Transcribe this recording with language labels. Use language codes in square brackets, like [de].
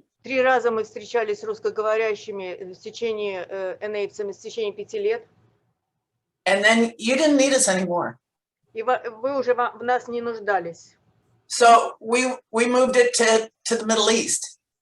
[ru] 3 раза мы встречались с русскоговорящими в течение НАИПцами в течение 5 лет. [en] And then you didn't need us anymore. [ru] И вы уже в нас не нуждались. [en] So we moved it to the Middle East.